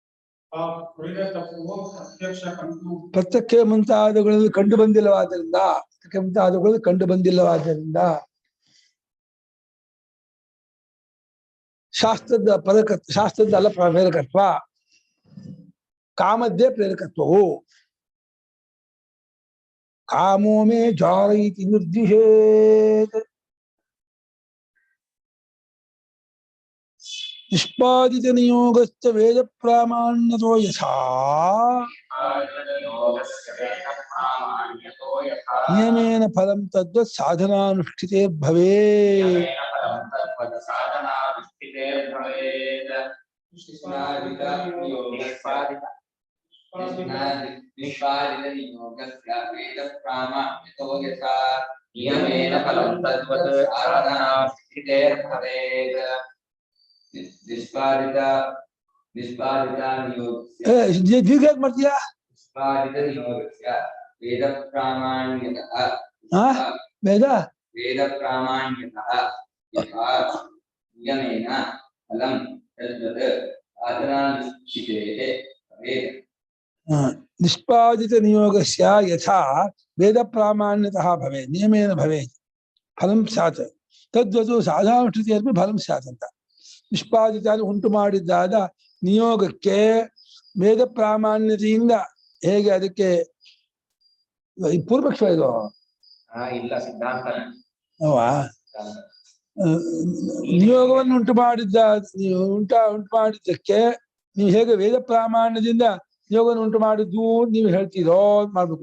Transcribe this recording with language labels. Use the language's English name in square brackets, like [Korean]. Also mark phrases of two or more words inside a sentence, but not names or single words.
[Kannada] ಪ್ರತ್ಯಕ್ಷ ಮುಂತಾದವುಗಳಲ್ಲಿ ಕಂಡು ಬಂದಿಲ್ಲವಾದ್ದರಿಂದ ಮುಂತಾದವುಗಳು ಕಂಡು ಬಂದಿಲ್ಲವಾದ್ದರಿಂದ ಶಾಸ್ತ್ರದ ಪ್ರೇರಕತ್ವ, ಶಾಸ್ತ್ರದ ಅಲ್ಲ ಪ್ರೇರಕತ್ವ, ಕಾಮದ್ದೇ ಪ್ರೇರಕತ್ವವು. [Sanskrit] ಕಾಮೋ ಮೇ ಜಾರಯಿತಿ ನಿರ್ದಿಶೇತ್ ನಿಷ್ಪಾದಿತ ನಿಯೋಗಶ್ಚ ವೇದ ಪ್ರಾಮಾಣ್ಯತೋ ಯಥಾ ನಿಯಮೇನ ಫಲಂ ತದ್ವತ್ ಸಾಧನಾನುಷ್ಠಿತೇ ಭವೇತ್. ನಿಯಮೇನ ಫಲಂ ತದ್ವತ್ ಸಾಧನಾನುಷ್ಠಿತೇರ್ಭವೇತ್. ನಿಷ್ಪಾದಿತ [Kannada] ದೀರ್ಘ ಯಾಕೆ ಮಾಡ್ತೀಯಾ? [Sanskrit] ನಿಷ್ಪಾದಿತ ನಿಯೋಗಸ್ಯ ವೇದ ಪ್ರಾಮಾಣ್ಯತಃ ವೇದ ವೇದ ಪ್ರಾಮಾಣ್ಯತಃ ಯಥಾ ನಿಯಮೇನ ಫಲಂ ತದ್ವತ್ ಸಾಧನಾನುಷ್ಠಿತೇ ಭವೇತ್. ನಿಷ್ಪಾದಿತ ನಿಯೋಗಸ್ಯ ಯಥಾ ವೇದ ಪ್ರಾಮಾಣ್ಯತಃ ಭವೇತ್ ನಿಯಮೇನ ಭವೇತ್ ಫಲಂ ಸ್ಯಾತ್ ತದ್ವತು ಸಾಧನಾನುಷ್ಠಿತೇರ್ಪಿ ಫಲಂ ಸ್ಯಾತ್ ಅಂತ. [Kannada] ನಿಷ್ಪಾದಿತ ಉಂಟು ಮಾಡಿದ್ದಾದ ನಿಯೋಗಕ್ಕೆ ವೇದ ಪ್ರಾಮಾಣ್ಯತೆಯಿಂದ ಹೇಗೆ ಅದಕ್ಕೆ ಪೂರ್ವಪಕ್ಷ ಇದು ಇಲ್ಲ ಸಿದ್ಧಾಂತ ಅವಾ ನಿಯೋಗವನ್ನು ಉಂಟು ಮಾಡಿದ್ದಕ್ಕೆ ನೀವು ಹೇಗೆ ವೇದ ಪ್ರಾಮಾಣ್ಯದಿಂದ ನಿಯೋಗವನ್ನು ಉಂಟು ಮಾಡಿದ್ದು ನೀವು ಹೇಳ್ತೀರೋ ಮಾಡ್ಬೇಕು.